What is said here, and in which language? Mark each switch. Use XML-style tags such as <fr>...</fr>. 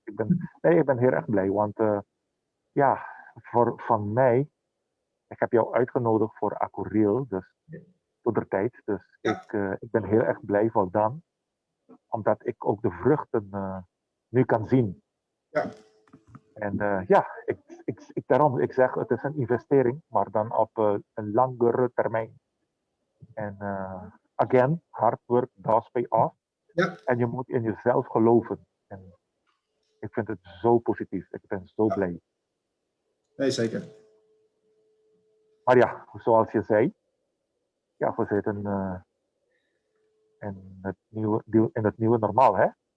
<nl>Ik ben heel erg blij, want ja, van mij, ik heb jou uitgenodigd voor ACURIL, dus toentertijd. Dus Ja, ik ben heel erg blij voor dan, omdat ik ook de vruchten nu kan zien. ja, En daarom, ik zeg, het is een investering, maar dan op een langere termijn. En</nl> <en>again, hard work does pay off.</en> <nl>ja, En je moet in jezelf geloven. En ik vind het zo positief. Ik ben zo ja. blij. Nee, zeker. Maar ja, zoals je zei, ja, we zitten in het nieuwe normaal, hè?</nl>